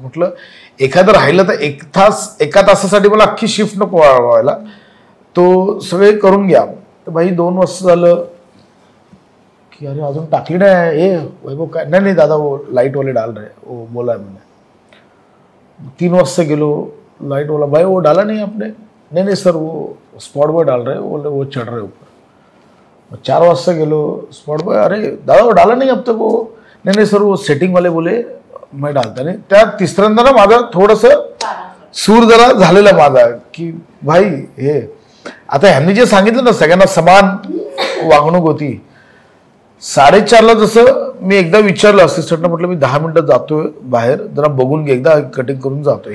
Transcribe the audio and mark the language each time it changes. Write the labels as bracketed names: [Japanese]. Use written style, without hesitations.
[Marathi] म्हटलं एखादं राहिलं तर एका तासासाठी मला अख्खी शिफ्ट नको व्हायला, तो सगळे करून घ्या. तर भाई 2 वाजता झालं की अरे अजून टाकली नाही, हे वैभव काय, नाही नाही दादा [Hindi] वो लाईट वाले डाल रहे, वो बोला है मैंने. [Marathi] 3 वाजता गेलो, [Hindi] लाइट वाला भाई वो डाला नहीं आपने, नहीं नहीं सर वो स्पॉट बॉय डाल रहे, वो चढ़ रहे ऊपर. [Marathi] 4 वाजता गेलो, [Hindi] स्पॉट बॉय अरे दादा वो डाला नहीं अब तक, वो नहीं नहीं सर वो सेटिंग वाले बोले मैं डालता नाही. [Marathi] त्या तिसऱ्यांदा ना माझा थोडस सूर जरा झालेला माझा की भाई हे आता ह्यांनी जे सांगितलं ना सगळ्यांना समान वागणूक होती. 4:30ला जसं मी एकदा विचारलं असिस्टंटला, म्हटलं मी 10 मिनिटं जातोय बाहेर, जरा बघून घे, एकदा कटिंग करून जातोय.